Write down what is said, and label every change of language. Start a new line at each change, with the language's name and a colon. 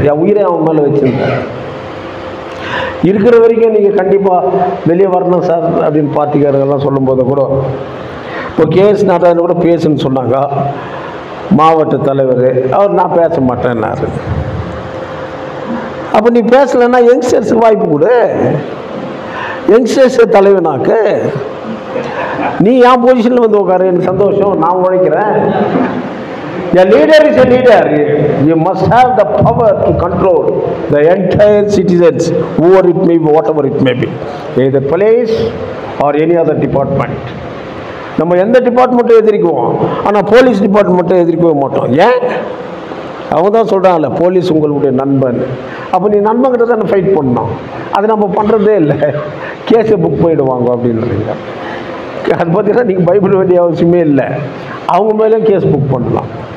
Tamil: என் உயிரை அவன் மேலே வச்சுருந்தேன். இருக்கிற வரைக்கும் நீங்கள் கண்டிப்பாக வெளியே வரணும் சார் அப்படின்னு பார்ட்டிக்காரர்கள்லாம் சொல்லும்போது கூட, இப்போ KS நாராயணன் கூட பேசுன்னு சொன்னாங்க மாவட்ட தலைவர். அவர் நான் பேச மாட்டேன்னாரு. அப்போ நீ பேசலைன்னா யங்ஸ்டர்ஸுக்கு வாய்ப்பு கொடு, யங்ஸ்டர்ஸ் தலைவனாக்கு. நீ என் பொசிஷனில் வந்து உட்காரு, எனக்கு சந்தோஷம், நான் உழைக்கிறேன்.
English: A leader is a leader. You must have the power to control the entire citizens, whoever it may be, whatever it may be, either police or any other department.
Tamil: நம்ம எந்த டிபார்ட்மெண்ட்டும் எதிர்க்குவோம், ஆனால் போலீஸ் டிபார்ட்மெண்ட்டை எதிர்க்கவே மாட்டோம். ஏன்? அவங்க தான் சொல்கிறாங்கல்ல, போலீஸ் உங்களுடைய நண்பன். அப்போ நீ நண்பன்கிட்ட தான் ஃபைட் பண்ணணும். அது நம்ம பண்ணுறதே இல்லை. கேஸை புக் பண்ணிவிடுவாங்க அப்படின்றீங்க. அது பார்த்தீங்கன்னா நீங்கள் பயப்பட வேண்டிய அவசியமே இல்லை. அவங்க மேலே கேஸ் புக் பண்ணலாம்.